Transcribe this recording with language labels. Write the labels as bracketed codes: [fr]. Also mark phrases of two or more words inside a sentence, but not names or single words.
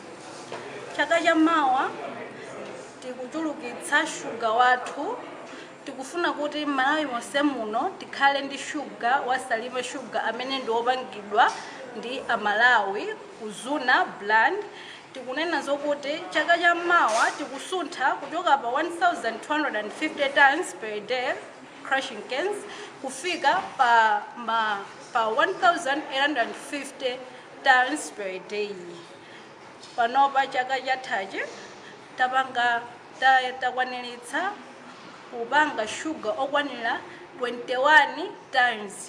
[ny] Chaka cha mawa tikuchulukitsa shuga wathu tikufuna kuti Malawi monse muno tikhale ndi shuga wa Salima Sugar amene ndi opangidwa ndi Malawi kuzuna brand. Tikunena zokuti chaka cha mawa tikusuntha kuchoka pa 1,250 [en] tons per day crushing cans [ny] kufika pa 1,850 [en] tons per day. [ny] Panopa chaka chathachi takwaniritsa kupanga shuga okwanira 21 tons.